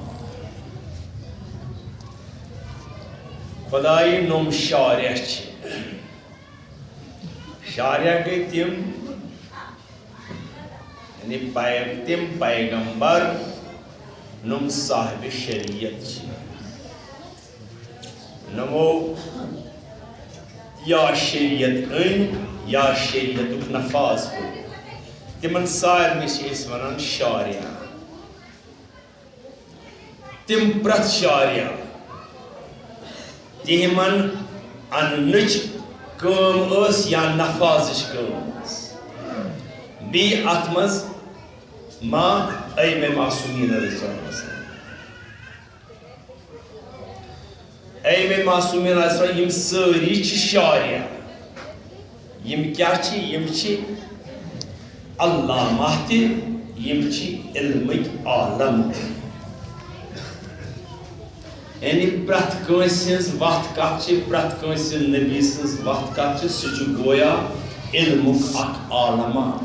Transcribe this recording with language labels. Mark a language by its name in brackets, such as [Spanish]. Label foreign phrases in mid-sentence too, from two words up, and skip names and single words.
[Kashmiri] خۄدایہِ نوٚم شاریا چھِ شاریا گٔے تِم یعنی تِم پیغمبر نوٚم صاحبِ شریعت چھِ نوٚمو یا شریعت أنۍ یا شریعتُک نفاذ کوٚر تِمن سارنٕے چھِ أسۍ ونان شاریا تِم پرٛٮ۪تھ شاریا تِمن اننٕچ کٲم ٲس یا نفاذٕچ کٲم ٲس بیٚیہِ اتھ منٛز ما ائمہ معصومیٖن [Arabic] علیہ السلام [Kashmiri] ائمہ معصومیٖن [Arabic] علیہ السلام [Kashmiri] یِم سٲری چھِ شاریا یِم کیٛاہ چھِ یِم چھِ علامہ تہِ یِم چھِ علمٕکۍ عالم یعنی پرٛٮ۪تھ کٲنٛسہِ ہٕنٛز وتھ کتھ چھِ پرٛٮ۪تھ کٲنٛسہِ نبی سٕنٛز وتھ کتھ چھِ سُہ چھُ گویا علمُک اکھ عالمہ